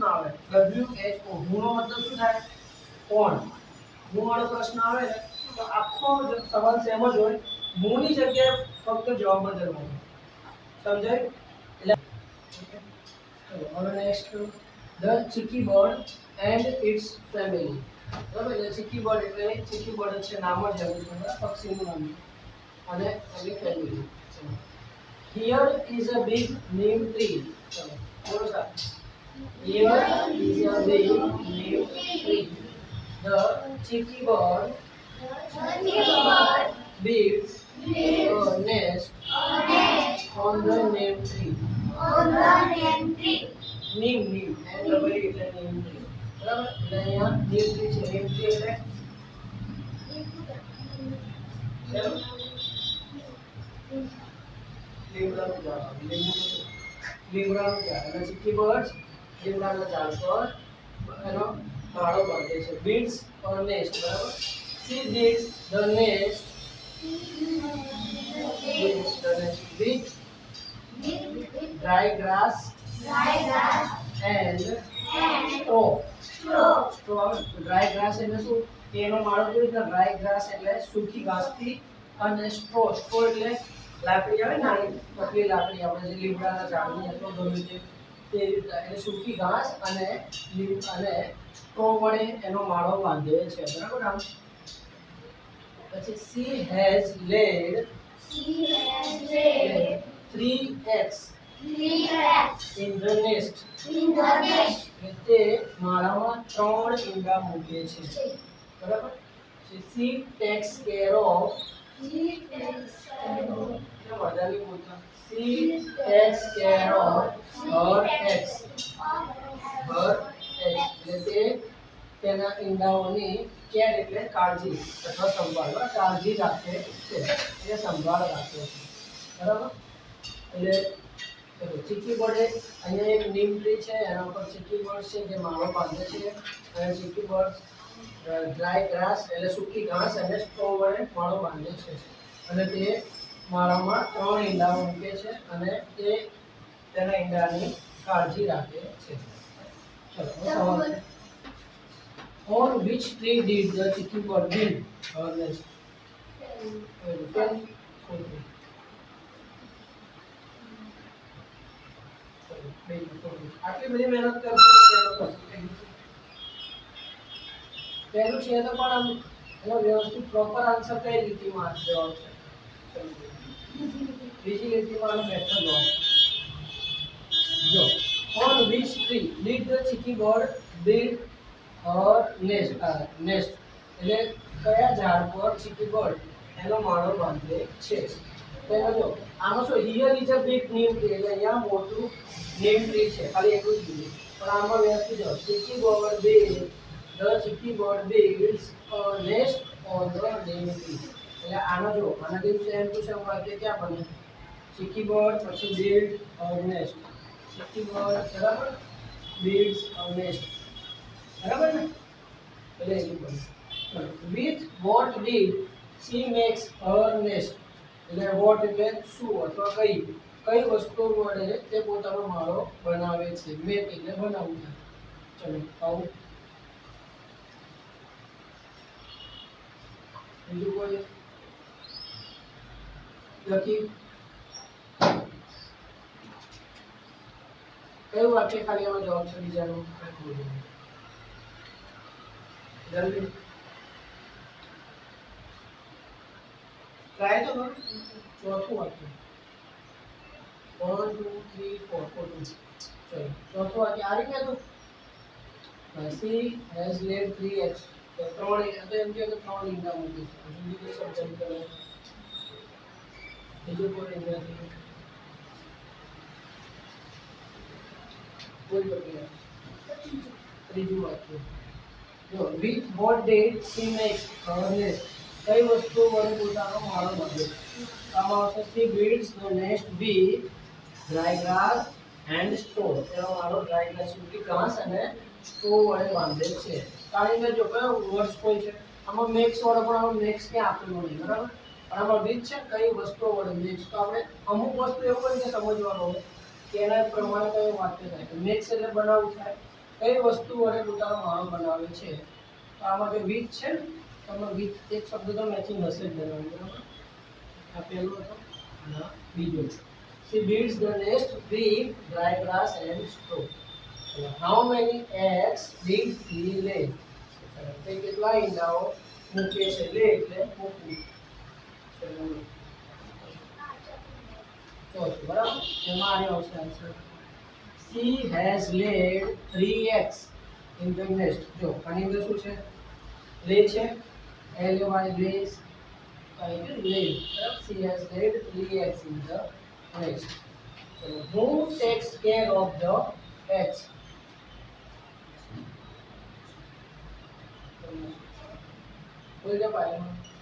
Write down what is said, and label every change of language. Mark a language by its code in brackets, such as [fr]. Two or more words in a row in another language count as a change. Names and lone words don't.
[gu] આવે WHO હું નો મતલબ શું થાય કોણ હું વાળો પ્રશ્ન આવે ને તો આખો સવાલ સેમ જ હોય હું ની જગ્યાએ ફક્ત જવાબ બદલવાનો સમજાય એટલે ચલો હવે [en] next the cheeky bird and its family [gu] બરાબર એટલે ચીકી બર્ડ એટલે ચીકી બર્ડ છે નામ જ આવ્યું છે પક્ષીનું નામ અને એની ફેમિલી ચલો [en] Here is a big neem tree. Here is a big neem tree. The cheeky bird builds a nest on the neem tree. Neem and double એટલે neem tree. [gu] બરાબર એટલે અહીંયા [en] neem tree [gu] છે [en] neem tree [gu] એટલે લીમડાનું ઝાડ લીમડાનું ઝાડ અને ચીકી બર્ડ્સ લીમડાના ઝાડ પર એનો માળો બાંધે છે [en] builds or nest [gu] બરાબર [en] she builds the nest with dry grass and straw dry grass [gu] એટલે શું કે એનો માળો કેવી રીતના [en] dry grass [gu] એટલે સૂકી ઘાસથી અને straw એટલે લાકડી આવે નાની પતલી લાકડી આપણે જે લીમડાના ઝાડની અથવા ગમે તે રીતના એટલે સૂકી ઘાસ અને સ્ટ્રો વડે એનો માળો બાંધે છે બરાબર આમ પછી [en] she has laid 3 eggs in the nest [gu] તે માળામાં 3 ઈંડા મૂકે છે બરાબર [en] she takes care of She takes care of her eggs. [gu] એટલે તે તેના ઈંડાઓની કેર એટલે કાળજી અથવા સંભાળ બરાબર કાળજી રાખે છે એ સંભાળ રાખે છે બરાબર એટલે ચલો ચીકી બર્ડ અહીંયા એક [en] neem tree [gu] છે એના ઉપર ચીકી બર્ડ છે જે માળો બાંધે છે અને ચીકી બર્ડ [en] dry grass [gu] એટલે સૂકી ઘાસ અને સ્ટ્રો વડે માળો બાંધે છે અને તે માળામાં 3 ઈંડાઓ મૂકે છે અને તે તેના ઈંડાની કાળજી રાખે છે ચલો સવાલ [en] On which tree did the chicky bird build her nest? [gu] આટલી બધી મહેનત કરશો પહેલું છે તો પણ આમ એનો વ્યવસ્થિત [en] proper answer [gu] કઈ લીટીમાં જવાબ છે બીજી લીટીમાં આનો બેઠો જવાબ જો [en] on which tree did the chicky bird build her nest [gu] એટલે કયા ઝાડ પર ચીકી બર્ડ એનો માળો બાંધે છે તેનો જો આમાં શું [en] here is a big neem tree [gu] એટલે અહીંયા મોટું નીમ ટ્રી છે ખાલી એટલું જ કીધું પણ આમાં વ્યવસ્થિત જો ચીકી બર્ડ [en] the chicky bird builds a nest on the neem tree [gu] એટલે આનો જો આના જેવું [en] same to same [gu] વાક્ય ક્યાં બને ચીકી બર્ડ પછી [en] build a nest [gu] ચીકી બર્ડ બરાબર [en] builds a nest [gu] બરાબર ને એટલે એ બને with [en] what did she makes her nest [gu] એટલે what એટલે શું અથવા કઈ વસ્તુ વડે તે પોતાનો માળો બનાવે છે મેક એટલે બનાવવું ચલો આવું બીજું કોઈ લખી કયું વાક્ય ખાલી આમાં જવાબ છે બીજાનો જલ્દી ટ્રાય તો કરો ચોથું વાક્ય 1 2 3 4 ચલો ચોથું વાક્ય આ રીતે તો [en] she has laid 3 eggs [gu] તો 3 એમ કે 3 ઈંડા મૂકી છે બીજું કોઈ શબ્દ કરે બીજું કોઈ ઇંગ્લિશ કોઈ પ્રક્રિયા ત્રીજું વાક્ય જો [en] with what did she make her nest [gu] કઈ વસ્તુ વડે પોતાનો માળો બાંધે આમાં આવશે [en] she builds the nest with dry grass and straw [gu] તેનો માળો [en] dry grass [gu] સૂકી ઘાસ અને સ્ટ્રો વડે બાંધે છે. આની અંદર જો કયો વર્ડ્સ કોઈ છે, આમાં મેક્સ વડે, પણ આમાં મેક્સ ક્યાં આપેલું નહીં, બરાબર. પણ આમાં વિથ છે, કઈ વસ્તુઓ વડે મેક્સ. તો આપણે અમુક વસ્તુ એવું હોય કે સમજવાનું હોય કે એના પ્રમાણે કયું વાક્ય થાય. મેક્સ એટલે બનાવવું થાય, કઈ વસ્તુ વડે પોતાનો માળો બનાવે છે. તો આમાં જે વિથ છે, તો આમાં વિથ એક શબ્દ તો મેચિંગ હશે જ બનાવવું, બરાબર. આ પહેલું હતો અને આ બીજો છે. [en] She builds the nest with dry grass and straw. How many eggs did she lay? [gu] તે કેટલા ઈંડાઓ મૂકે છે? લે એટલે મૂકવું. ચોથું, બરાબર. એમાં આની આવશે આન્સર. [en] She has laid 3 eggs in the nest. [gu] જો આની અંદર શું છે? લે છે, [en] L A Y lays. Laid. She has laid 3 eggs in the nest. So, who takes care of the eggs? [gu] બોલ દે પાયમાં.